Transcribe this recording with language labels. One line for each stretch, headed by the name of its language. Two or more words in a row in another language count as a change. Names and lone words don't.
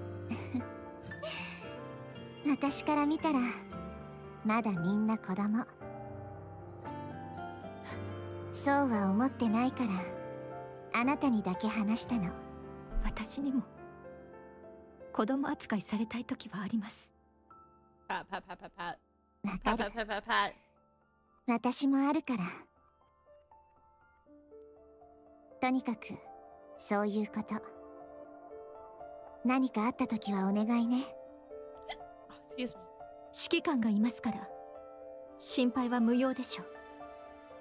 Japanese: 私から見たらまだみんな子供。そうは思ってないからあなたにだけ話したの。私にも子供扱いされたい時はあります。
English: Pat, pat, pat, pat, pat.
Japanese: わ
English: Pat,
Japanese: か
English: pat,
Japanese: る。
English: pat, pat, pat.
Japanese: 私もあるから。とにかくそういうこと。何かあった時はお願いね。
English: Oh, excuse me.
Japanese: 指揮官がいますから心配は無用でしょう。